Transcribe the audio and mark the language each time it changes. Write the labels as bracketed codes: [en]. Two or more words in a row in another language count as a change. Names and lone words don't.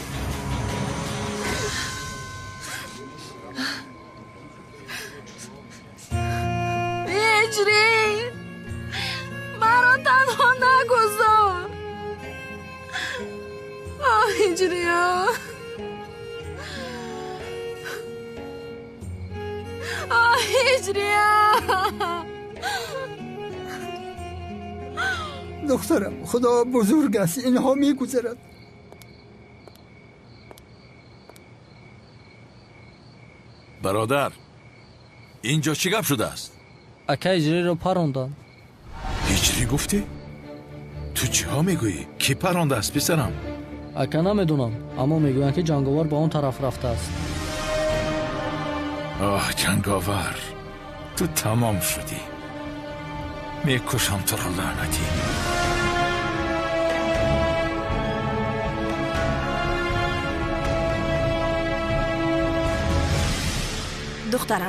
[tg] ҳиҷрӣ! маро танҳо нагузор. ҳиҷриё! ҳиҷриё! [fa] دخترم خدا بزرگ است اینها میگذرد. برادر اینجا چی گپ شده است؟ [tg] ака ҳиҷриро паронданд. ҳиҷрӣ гуфтӣ? ту чӣ ҳо мегӯӣ? кӣ парондааст писарам? ака намедонам, аммо мегӯянд ки ҷанговар ба он тараф рафтааст. оҳ ҷанговар, ту тамом шудӣ. мекушам туро лаънатӣ. духтарам,